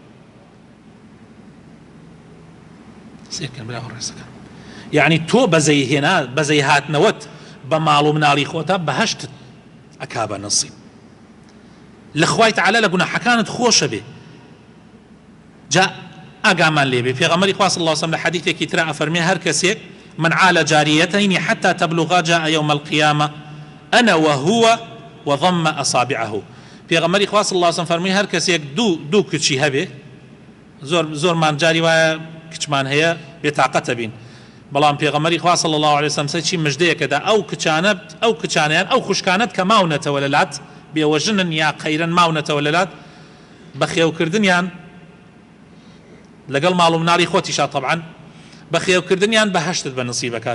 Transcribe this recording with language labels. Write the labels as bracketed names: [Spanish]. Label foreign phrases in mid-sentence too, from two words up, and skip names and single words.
[Central Kurdish] یعنی تۆ بەزەی هاتنەوەت بە ماڵ و مناڵی خۆتە بەهەشتت ئەکا بە نەسیب، لە خوای تعالی لە گوناحەکانت خۆشە بێ. جا ئاگامان لێبێ پێغەمبەری خوا [Arabic] صلی الله علیه وسلم [Central Kurdish] لە حەدیثێکی ترا ئەفەرمێ هەر کەسێک [Arabic] من عال جاريتين حتى تبلغا جاء يوم القيامة أنا وهو وضم أصابعه. [Central Kurdish] پێغەمبەری خوا [Arabic] صلی الله علیه وسلم [Central Kurdish] فەرمووی هەر کەسێک دوو کچی هەبێ، زۆرمان جاری وایە کچمان هەیە بێتاقەتە بین، بەڵام پێغەمبەری خوا [Arabic] صلی الله علیه وسلم [Central Kurdish] چی مژدەیەکەدا ئەو کچانیان ئەو خوشکانت کە ماونەتەوە لەلات بێوەژنن یا قەیرن ماونەتەوە لەلات بەخێوکردنیان لەگەڵ ماڵ و مناڵی خۆتیشا طبعا بەخێوکردنیان بەهەشتت بە نسیبەکە.